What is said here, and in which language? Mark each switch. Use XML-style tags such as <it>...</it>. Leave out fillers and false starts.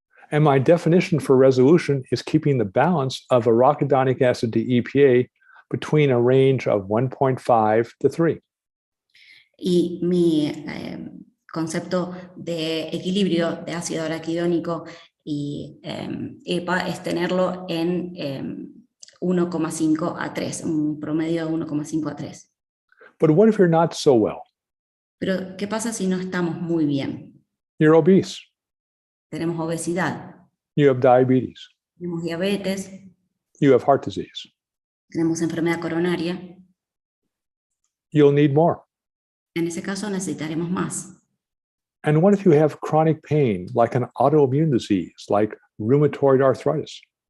<en>And my definition for resolution is keeping the balance of arachidonic acid to EPA between a range of 1.5 to 3.</en> <es>Y mi concepto de equilibrio de ácido araquidónico y EPA es tenerlo en 1,5 a 3, un promedio de 1,5 a 3.</es> <en>But what if you're not so well?</en> <es>Pero, ¿qué pasa si no estamos muy bien?</es> <en>You're obese.</en> <es>Tenemos obesidad,</es> <en>You have diabetes.</en> <es>tenemos diabetes,</es> <en>You have heart disease.</en> <es>tenemos enfermedad coronaria.</es> <en>You'll need more.</en> <es>En ese caso necesitaremos más.</es> <en>And what if you have chronic pain, like an autoimmune disease, like rheumatoid arthritis?</en>